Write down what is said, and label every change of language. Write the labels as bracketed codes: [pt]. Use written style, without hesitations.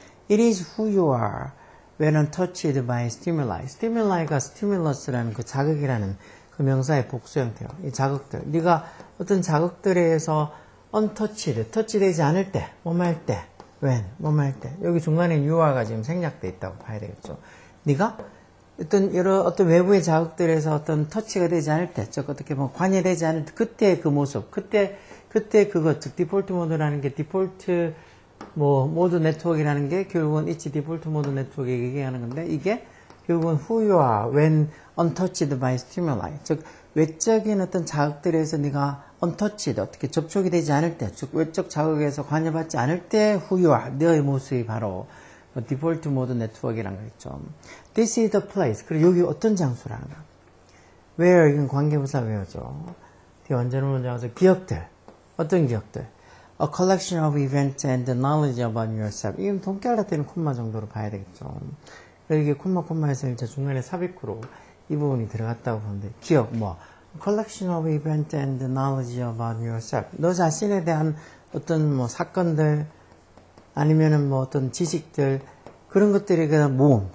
[en] It is who you are when untouched by stimuli. [ko] stimul이가 stimulus라는 그 자극이라는 그 명사의 복수 형태요. 이 자극들, 네가 어떤 자극들에 의해서 untouched, 터치되지 않을 때, 뭐할 때, when, 뭐할 때. 여기 중간에 you are가 지금 생략돼 있다고 봐야 되겠죠. 네가 어떤 외부의 자극들에서 어떤 터치가 되지 않을 때, 즉 어떻게 관여되지 않을 때, 그때 그 모습, 그때 그것, 즉 디폴트 모드라는 게 디폴트 모드 네트워크라는 게 결국은 있지 디폴트 모드 네트워크 얘기하는 건데 이게 결국은 [en] who you are when untouched by stimuli. [ko] 즉 외적인 어떤 자극들에서 네가 untouched, 어떻게 접촉이 되지 않을 때, 즉 외적 자극에서 관여받지 않을 때 [en] who you are, [ko] 너의 모습이 바로 디폴트 모드 네트워크라는 거 있죠. [en] This is the place. [ko] 그리고 여기 어떤 장소라는 거. Where, 이건 관계부사 외워죠. 뒤에 완전한 문장에서 기억들. 어떤 기억들? [en] A collection of events and knowledge about yourself. [ko] 이건 동결되는 콤마 정도로 봐야 되겠죠. 이게 콤마에서 이제 중간에 삽입구로 이 부분이 들어갔다고 보는데 기억 [en] collection of events and knowledge about yourself. [ko] 너 자신에 대한 어떤 사건들 아니면은 어떤 지식들 그런 것들이 그냥 모음.